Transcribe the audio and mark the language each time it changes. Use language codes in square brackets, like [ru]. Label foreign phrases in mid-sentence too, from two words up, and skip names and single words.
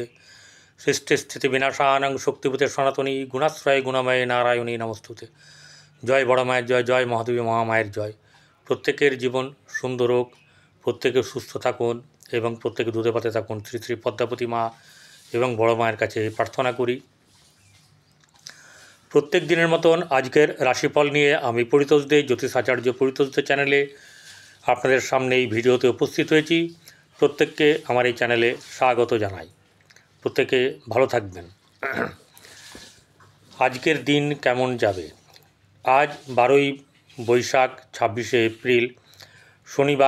[sa] सृष्टिस्थितिविनाशानां शक्तिभूते सनातनी गुणाश्रय गुणमय नारायणी नमस्तुते। [bn] জয় বড় মায়ের জয়, জয় মহাদেবী মহামায়ের জয়। প্রত্যেকের জীবন সুন্দর হোক, প্রত্যেকে সুস্থ থাকুন এবং প্রত্যেকে দুধে ভাতে থাকুন। শ্রী শ্রী পদ্মাবতী মা এবং বড় মায়ের কাছে প্রার্থনা করি। প্রত্যেক দিনের মতন আজকের রাশিফল নিয়ে আমি পরিতোষ দে জ্যোতিষ আচার্য পরিতোষ দে চ্যানেলে আপনাদের সামনে এই ভিডিওতে उपस्थित হয়েছি। प्रत्येकকে আমার এই চ্যানেলে স্বাগত জানাই। প্রত্যেকে ভালো থাকবেন। আজকের দিন কেমন যাবে? আজ 12ই বৈশাখ 26শে এপ্রিল শনিবার।